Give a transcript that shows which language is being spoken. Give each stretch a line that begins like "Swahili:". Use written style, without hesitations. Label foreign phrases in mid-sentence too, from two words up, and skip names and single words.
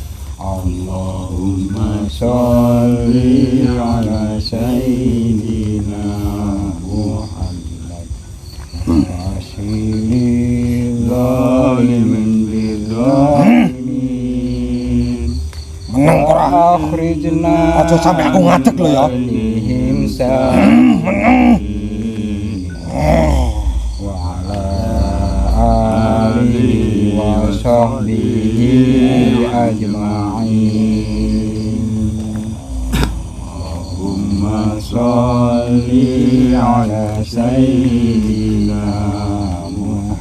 Arabic: اللهم صل على سيدنا محمد وأشغل الظالمين بالظالمين.
Javanese: Menang ora?
Arabic: أخرجنا
Javanese: Aja sampe aku ngadeg lho ya.
Arabic: وعلى آله وصحبه أجمعين. اللهم صل على سيدنا